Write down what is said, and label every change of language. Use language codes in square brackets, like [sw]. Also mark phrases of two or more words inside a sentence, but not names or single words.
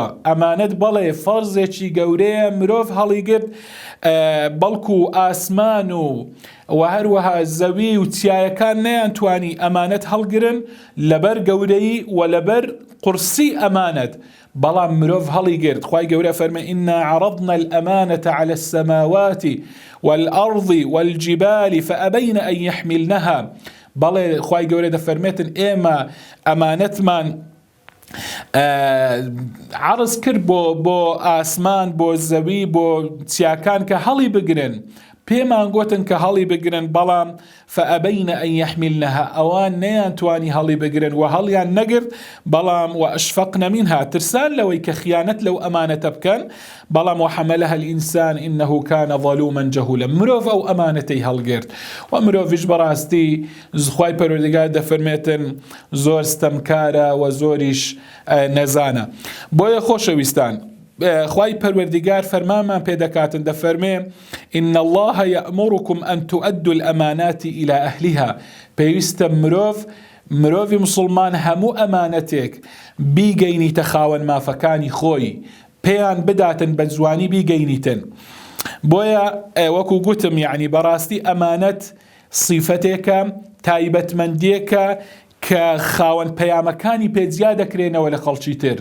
[ckb] ئەمانەت بەڵێ فەرزێکی گەورەیە مرۆڤ هەڵی گرت، بەڵکو ئاسمان و هەروەها زەوی و چیایەکان نەیانتوانی ئەمانەت هەڵگرن لەبەر گەورەی و لەبەر قورسی ئەمانەت، بەڵام مرۆڤ هەڵی گرت. خوای گەورە فەرمێ [ar] ئینا عەرەضنا الأمانة على السماوات والأرض والجبال فأبين أن يحملنها. [ckb] بەڵێ خوای گەورە دەفەرمێتن ئێمە ئەمانەتمان عرض کرد بۆ ئاسمان، بۆ زەوی، بۆ چیاکان کە هەڵی بگرن، پێمان گوتن کە هەڵی بگرن، بەڵام [ar] فأبين أن يحملنها، [ckb] ئەوان نەیانتوانی هەڵی بگرن و هەڵیان نەگرت، بەڵام [ar] وأشفقن منها، [ckb] ترسان لەوەی کە خیانەت لەو ئەمانەتە بکەن، بەڵام [ar] وحملها الإنسان إنه كان ظلوما جهولا. [ckb] مرۆڤ ئەو ئەمانەتەی هەڵگرت و مرۆڤیش بەڕاستی خوای پەروەردگار دەفەرمێتن زۆر ستەمکارە و زۆریش نەزانە. بۆیە خۆشەویستان خوای پەروەردگار فەرمانمان پێدەکاتن، دەفەرمێ [ar] إن الله يأمركم أن تؤدوا الأمانات إلى أهلها. [ckb] پێویستە مرۆڤی مسلمان هەموو ئەمانەتێک بیگەینیتە خاوەن مافەکانی خۆی، پێیان بداتن بە جوانی بیگەینیتن. بۆیە وەکو گوتم یعنی بەڕاستی ئەمانەت صیفەتێکە، تایبەتمەندیەکە کە خاوەن پەیامەکانی پێجیا دەکرێنەوە لە خەڵکی تر.